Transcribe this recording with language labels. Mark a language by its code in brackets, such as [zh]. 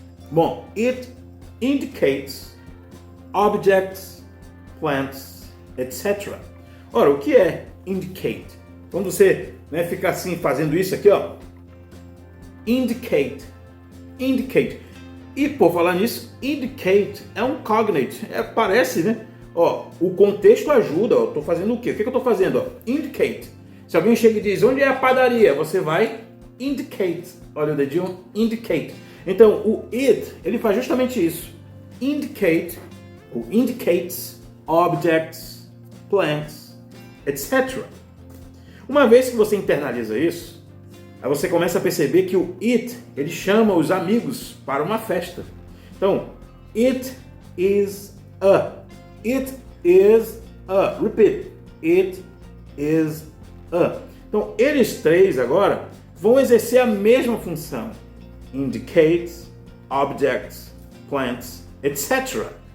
[en] Bom, it indicates objects, plants, etc. [pt] Ora, o que é indicate? Quando você fica assim, fazendo isso aqui, ó. Indicate. Indicate. E por falar nisso, indicate é um cognate. Parece, né? Ó, o contexto ajuda. Eu tô fazendo o quê? O que eu tô fazendo? Ó, indicate. Se alguém chega e diz, onde é a padaria? Você vai indicate. Olha o dedinho, indicate. Então, o it, ele faz justamente isso. [en] Indicate, ou indicates, objects, plants, etc. [pt] Uma vez que você internaliza isso, aí você começa a perceber que o it, ele chama os amigos para uma festa. [en] Então, it is a. It is a. Repeat. It is a. [pt] Então, eles três agora vão exercer a mesma função. [en] Indicates, objects, plants, etc.